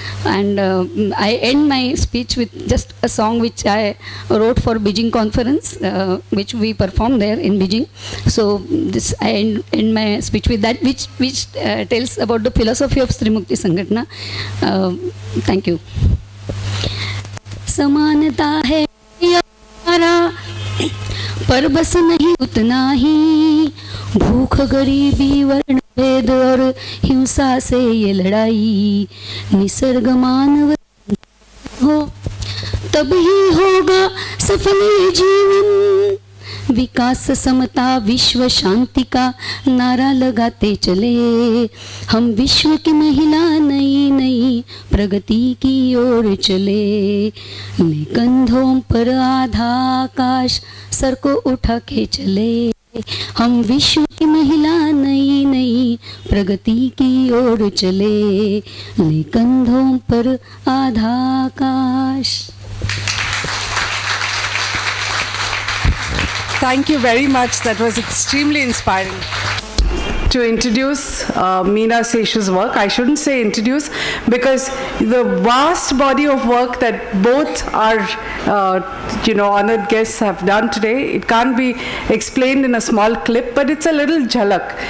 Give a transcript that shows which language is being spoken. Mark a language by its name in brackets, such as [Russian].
[English] And I end my speech with just a song which I wrote for Beijing conference, which we performed there in Beijing. So I end my speech with that, which tells about the philosophy of Sri Mukti Sanghatnana. Thank you. [Hindi] समानता है यारा, पर बस नहीं उतना ही, भूख गरीबी वर्ण भेद और हिंसा से ये लड़ाई, निसर्ग मानव हो तभी होगा सफल ये जीवन, विकास समता विश्व शांति का नारा लगाते चले, हम विश्व की महिला नई नई प्रगति की ओर चले, ने कंधों पर आधा आकाश सर को उठा के चले, हम विश्व की महिला नई नई प्रगति की ओर चले, ने कंधों पर आधा आकाश. [English] Thank you very much. That was extremely inspiring. To introduce Meena Seshu's work, I shouldn't say introduce, because the vast body of work that both our honored guests have done today, it can't be explained in a small clip, but it's a little jhalak.